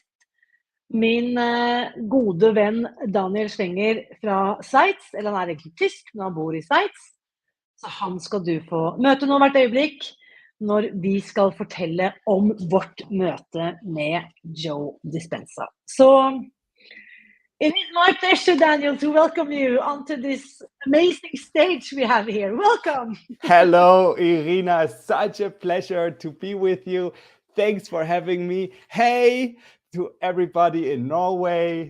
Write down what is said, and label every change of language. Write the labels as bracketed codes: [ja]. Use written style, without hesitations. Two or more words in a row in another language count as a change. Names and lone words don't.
[no] Min gode venn Daniel Schwenger fra Sveits, eller han egentlig tysk, men han bor i Sveits. Så han skal du få møte nå hvert øyeblikk, når vi skal fortelle om vårt møte med Joe Dispenza. [en] Så it is my pleasure, Daniel, to welcome you onto this amazing stage we have here. Welcome. Hello, Irina. Such a pleasure to be with you. Thanks for having me. Hey to everybody in Norway.